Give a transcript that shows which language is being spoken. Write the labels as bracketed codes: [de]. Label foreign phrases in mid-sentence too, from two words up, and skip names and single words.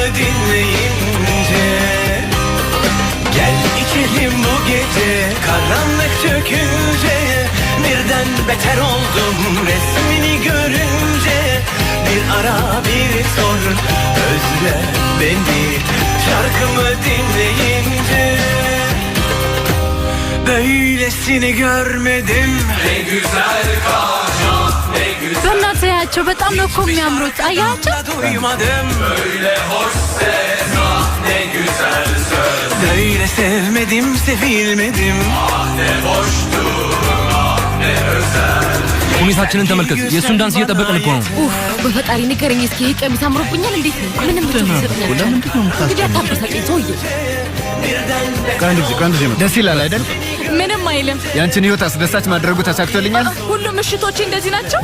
[tr] dinleyince gel içelim bu gece karanlık çökünce birden beter oldum resmini görünce bir ara bir sor özle beni şarkımı dinleyince böylesini görmedim ne güzel kaşan ne güzel [am] በእናትህ ያቸው በጣም ነው እኮ የሚያምሩት አያቸው [tr] duymadım böyle hoş ses ah ne güzel söz böyle sevmedim sevilmedim ah ne boştur ah ne özel [am] ሁኔታችንን ተመልከት የሱን ዳንስ እየጠበቅን እኮ ነው ኡፍ በፈጣሪ ንገረኝ እስኪ ይሄ ቀሚስ አምሮብኛል እንዴት ነው ምንም ትሰጥኛለህ እንግዲህ አታበሳጨኝ ሰውዬ ቀንድ ደስ ይላል አይደል ምንም አይልም ያንቺን ህይወት አስደሳች ማድረጉ ተሳክቶልኛል ሁሉም ምሽቶቼ እንደዚህ ናቸው